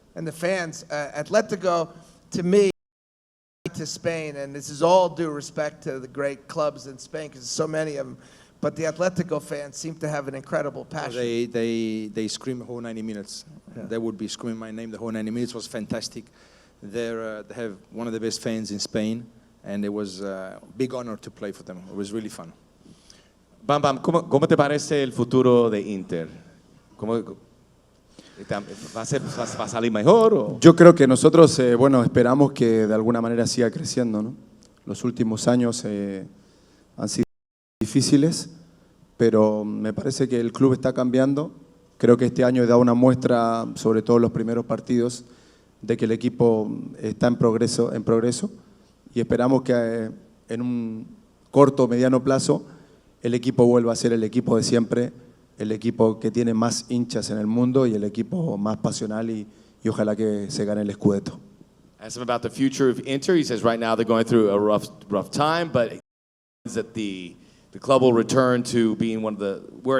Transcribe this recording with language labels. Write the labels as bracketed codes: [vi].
[en] And the fans, Atletico, to me, to Spain, and this is all due respect to the great clubs in Spain, because there's so many of them, but the Atletico fans seem to have an incredible passion. They scream the whole 90 minutes. Yeah. They would be screaming my name the whole 90 minutes. It was fantastic. They have one of the best fans in Spain, and it was a big honor to play for them. It was really fun. [es] Bam Bam, ¿cómo te parece el futuro de Inter? ¿Va a salir mejor? ¿O? Yo creo que nosotros, esperamos que de alguna manera siga creciendo, ¿no? Los últimos años han sido difíciles, pero me parece que el club está cambiando. Creo que este año da una muestra, sobre todo en los primeros partidos, de que el equipo está en progreso, y esperamos que en un corto o mediano plazo el equipo vuelva a ser el equipo de siempre, el equipo que tiene más hinchas en el mundo y el equipo más pasional, y ojalá que se gane el Scudetto. [en] Asked him about the future of Inter. He says right now they're going through a rough time, but that the club will return to being one of the